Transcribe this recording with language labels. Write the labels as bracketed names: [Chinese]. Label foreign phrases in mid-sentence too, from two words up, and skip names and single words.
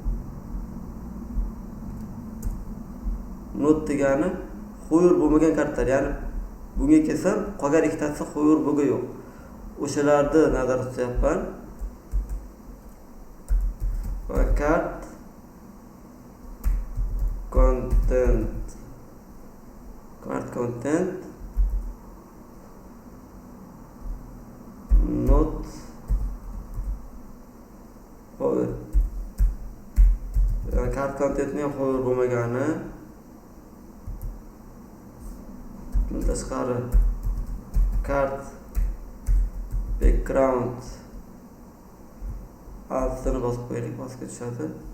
[Uzbek] Not degani hover bo'lmagan kartlar, ya'ni bunga kelsam qolgan ikkitasi hover bo'lgan yo'q. O'shalarni nazarda tutyapman. [English] Va kart content not hover. Kart contentning [Uzbek] hover bo'lmagani tashqari [English] kart background [Uzbek] altini bosib qo'yaylik, pastga tushadi.